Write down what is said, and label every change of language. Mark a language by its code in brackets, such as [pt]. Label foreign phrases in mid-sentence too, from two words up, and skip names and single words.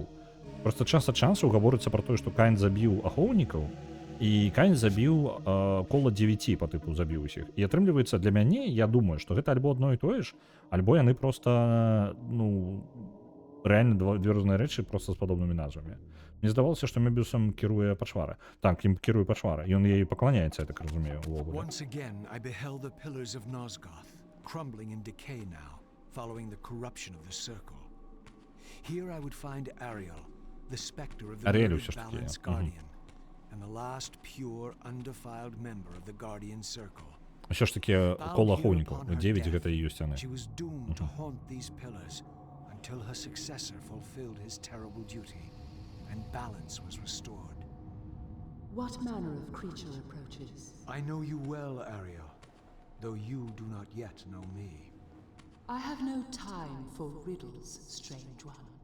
[be] Просто час ад часу гаворыцца пра тое, што Каін забіў ахоўнікаў, і Каін забіў кола 9 па тыпу забіў усіх. І атрымліваецца, для мяне, я думаю, што гэта альбо адно і тое ж, альбо яны проста, ну, рэальна две розныя рэчы проста з падобнымі назвамі. Мне здавалося, што Мёбіусам кіруе Пачвара. Так, ім кіруе Пачвара. Ён яе пакланяецца, я так разумею, увогуле. [en] Once again, I beheld the pillars of Nosgoth, crumbling in decay now, following the corruption of the circle. Here I would find Ariel, the specter of the very balanced guardian, and the last pure, undefiled member of the guardian circle. [be] Усё ж такі кола ахоўнікаў. 9 гэта і ёсць яны. [en] She was doomed to haunt these pillars until her successor fulfilled his terrible duty and balance was restored. What manner of creature approaches? I know you well, Ariel, though you do not yet know me. I have no time for riddles, strange one.